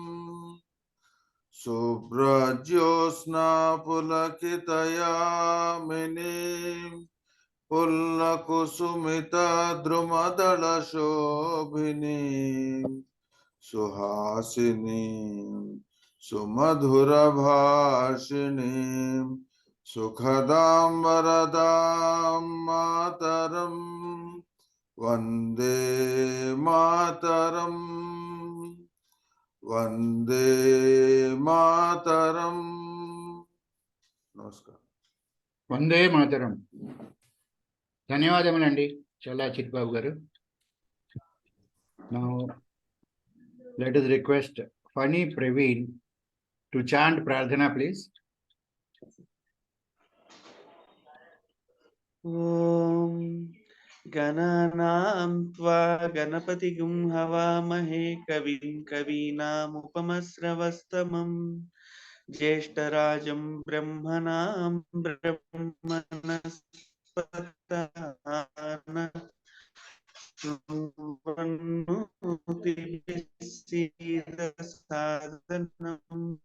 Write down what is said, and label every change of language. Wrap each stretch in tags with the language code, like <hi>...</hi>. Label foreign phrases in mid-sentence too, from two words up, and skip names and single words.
<sa>शुभ्रज्योत्स्ना पुलकितयामिनी फुल्लकुसुमित द्रुमदल शोभिनी सुहासिनी सुमधुर भाषिणी सुखदां वरदां मातरं वन्दे मातरम्. Vande Mataram. Namaskar.</sa> <te>వందే మాతరం. ధన్యవాదములండి చల్లా చిట్బాబు గారు.</te> <en>Now let us request Funny Praveen to chant Prarthana, please.</en> <sa>ओम् गणानां त्वा गणपतिं हवामहे कविं कवीनाम् उपमश्रवस्तमम् ज्येष्ठराजं ब्रह्मणां ब्रह्मणस्पत सादनम्.</sa>